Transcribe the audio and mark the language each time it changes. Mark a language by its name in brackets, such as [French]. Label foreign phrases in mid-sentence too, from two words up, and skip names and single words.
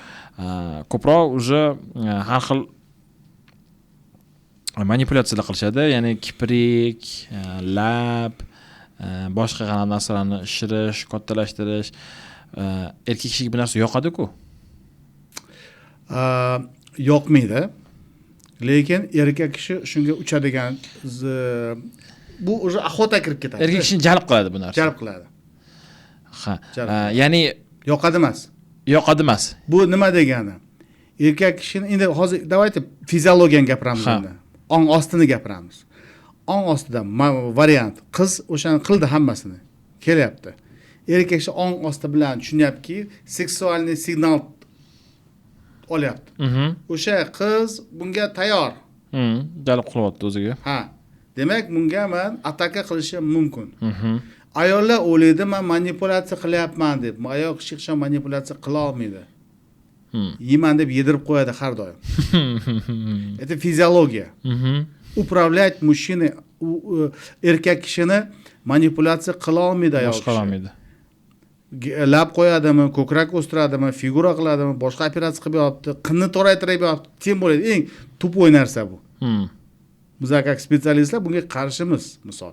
[Uzbek] Ko'proq уже har xil manipulyatsiyalar qilishadi, ya'ni kiprik, lab, boshqa qanaqa narsalarni shirish, kattalashtirish. Erkak kishiga bu narsa yoqadi-ku. Yoqmaydi. Lekin erkak kishi shunga uchadigan bu [Russian] уже охота [Uzbek] kirib ketadi. Erkak kishini jalb qiladi bu narsa. Jalb qiladi. Ha. Ya'ni yoqadi emas. Yoqadi emas. Bu nima degani? Erkak kishini endi hozir davaytib fiziologiyani gapiramiz endi. Ong ostini gapiramiz. Ong ostida variant qiz o'shani qildi hammasini. Kelyapti. Erkak kishi ong osti bilan tushunyaptiki, seksualniy signal olyapti. O'sha qiz bunga tayyor. Jalb qilyapti o'ziga. Ha. Demak, bunga men ataka qilishim mumkin. Ayollar o'ylaydi, men manipulyatsiya qilyapman deb. Ayol kishi hech manipulyatsiya qila olmaydi. Yeyman deb yedirib qo'yadi har doim. [Russian] Это физиология. Управлять мужчиной, [Uzbek] erkak kishini manipulyatsiya qila olmaydi ayol kishi. Qila olmaydi. Lab qo'yadimi, ko'krak o'stiradimi, figura qiladimi, boshqa operatsiya qilib yopti, qinni toraytirib yopti. Tem bo'ladi, eng tupoy narsa bu. Biz как specialistlar bunga qarshimiz, misol.